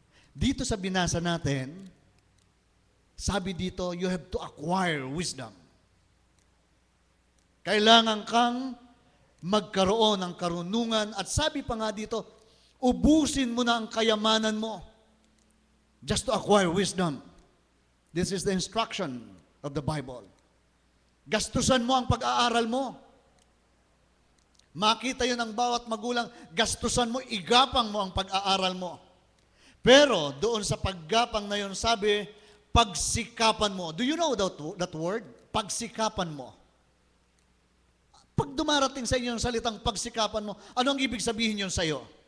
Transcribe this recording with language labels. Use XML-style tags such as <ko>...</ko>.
<tl>Dito sa binasa natin, sabi dito,</tl> <en>you have to acquire wisdom.</en> <tl>Kailangan kang magkaroon ng karunungan at sabi pa nga dito, ubusin mo na ang kayamanan mo</tl> <en>just to acquire wisdom. This is the instruction of the Bible.</en> <tl>Gastusan mo ang pag-aaral mo. Makita yun ng bawat magulang, gastusan mo, igapang mo ang pag-aaral mo. Pero doon sa paggapang na yun, sabi, pagsikapan mo.</tl> <en>Do you know that word?</en> <tl>Pagsikapan mo. Pag dumarating sa inyo yung salitang pagsikapan mo, ano ang ibig sabihin yun sa'yo?</tl>